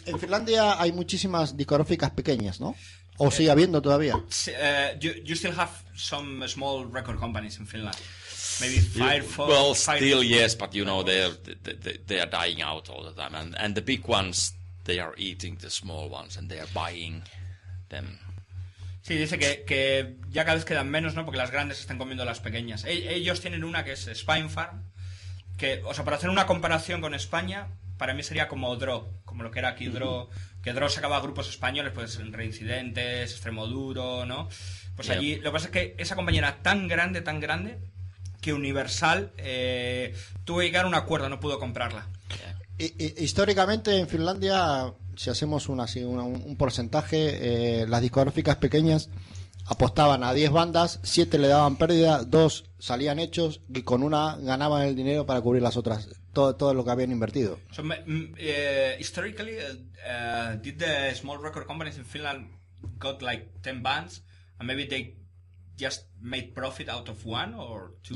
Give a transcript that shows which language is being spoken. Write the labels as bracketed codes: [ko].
[es] En Finlandia hay muchísimas discográficas pequeñas, ¿no? ¿O sigue habiendo todavía? [en] You still have some small record companies in Finland. Maybe Firefox. Well, still yes, but you know they are dying out all the time, and the big ones they are eating the small ones and they are buying them. [es] Sí, dice que ya cada vez quedan menos, ¿no? Porque las grandes están comiendo las pequeñas. Ellos tienen una que es Spinefarm, que, o sea, para hacer una comparación con España, para mí sería como Draw, como lo que era aquí Draw, que Draw sacaba grupos españoles, pues Reincidentes, Extremoduro, ¿no? Pues [en] Yeah. [es] allí, lo que pasa es que esa compañía era tan grande, que Universal tuvo que llegar a un acuerdo, no pudo comprarla. Históricamente en Finlandia, si hacemos un porcentaje, las discográficas pequeñas apostaban a 10 bandas, 7 le daban pérdida, 2 salían hechos y con una ganaban el dinero para cubrir las otras, todo lo que habían invertido. [en] So, historically, did the small record companies in Finland got like 10 bands, and maybe they just made profit out of one or two?